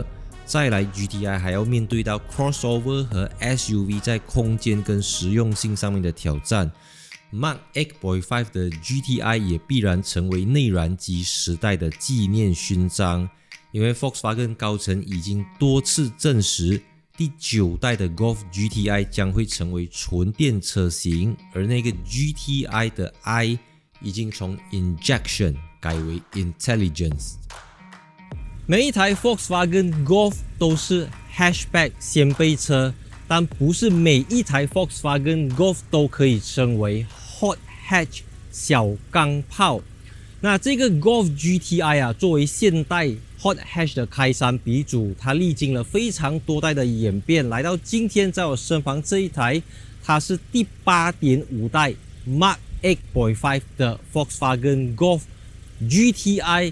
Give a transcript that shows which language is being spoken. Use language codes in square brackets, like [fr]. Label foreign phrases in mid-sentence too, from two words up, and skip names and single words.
[zh] 再來 GTI 還要面對到 crossover 和 SUV 在空間跟實用性上面的挑戰。Mark 8.5 的 GTI 也必然成為內燃機時代的紀念勳章，因為 Volkswagen 高層已經多次證實，第9代的 Golf GTI 將會成為純電車型，而那個 GTI 的 I 已經從 injection 改為 intelligence。每一台 Volkswagen Golf 都是 hatchback 掀背車，但不是每一台 Volkswagen Golf 都可以稱為 [en] hot hatch [zh] 小鋼炮。那這個 Golf GTI 作為現代 [en] Hot Hatch [zh] 的開山鼻祖，它歷經了非常多代的演變，來到今天在我身旁這一台，它是第 8.5 代 Mark 8.5 的 Volkswagen Golf GTI。